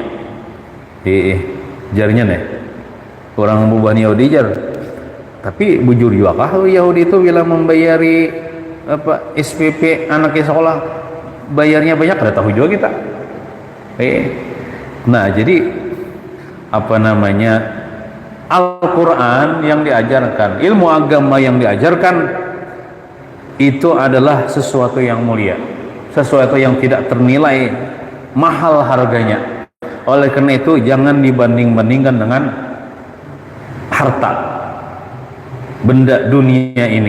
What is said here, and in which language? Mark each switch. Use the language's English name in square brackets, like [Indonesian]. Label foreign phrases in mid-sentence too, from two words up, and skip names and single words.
[Banjar] Jarnya nih orang buban Yahudi jar. Tapi bujur juga kah Yahudi itu bila membayari SPP anaknya sekolah bayarnya banyak, ada tahu juga kita. [Indonesian] Nah, jadi Al-Quran yang diajarkan, ilmu agama yang diajarkan itu adalah sesuatu yang mulia, sesuatu yang tidak ternilai mahal harganya. Oleh karena itu jangan dibanding-bandingkan dengan harta, benda dunia ini.